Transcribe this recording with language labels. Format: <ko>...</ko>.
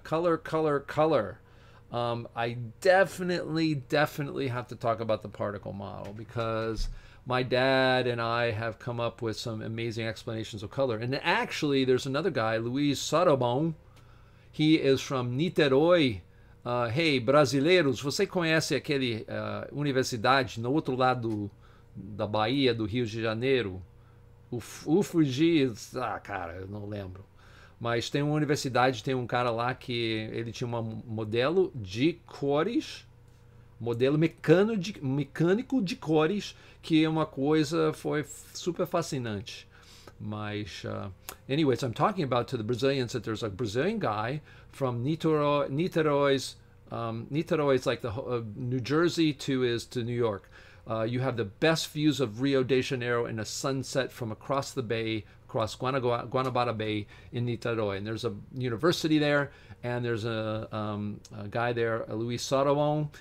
<en>Color, color, color. I definitely have to talk about the particle model because my dad and I have come up with some amazing explanations of color. And actually, there's another guy, Luiz Sarobon. He is from Niterói.</en> <pt>Hey, brasileiros, você conhece aquele universidade no outro lado da Bahia, do Rio de Janeiro? O Fuji, cara, eu não lembro. Mas tem uma universidade, tem um cara lá que ele tinha um modelo de cores, modelo mecânico de cores, que é uma coisa, foi super fascinante.</pt> <en>Mas, anyways, I'm talking about to the Brazilians that there's a Brazilian guy from Niterói. Niterói is like the New Jersey to New York. You have the best views of Rio de Janeiro in a sunset from across the bay, across Guanabara Bay in Niterói. And there's a university there, and there's a guy there, Luiz Sarobon.</en>